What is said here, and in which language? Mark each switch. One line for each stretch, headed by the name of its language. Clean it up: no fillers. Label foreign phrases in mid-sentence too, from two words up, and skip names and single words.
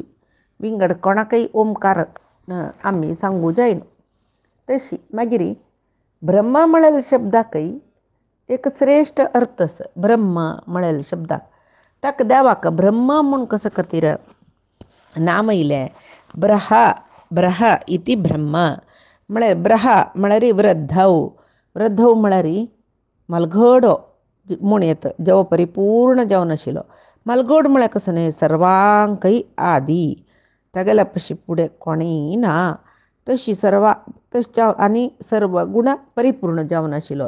Konkani: विंगड कोणाकय ओंकार आमी सांगूं जायना. तशी मागीर ब्रह्म म्हळेल्या शब्दाकय एक श्रेष्ठ अर्थ आसा. ब्रह्म म्हळेल्या शब्दाक ताका देवाक ब्रह्म म्हूण कसं खातीर नाम येयलें? ब्रह इति ब्रह्म म्हळ्यार ब्रह म्हळ्यार वृद्धव. वृद्धव म्हळ्यार मलगडो म्हूण येता. जेवो परिपूर्ण जावन आशिल्लो. मलगड म्हळ्यार कसो न्हय, सर्वांकय आदी. तागेल्या पशी फुडें कोणीय ना. तशी तशें आनी सर्व गुण परिपूर्ण जावन आशिल्लो.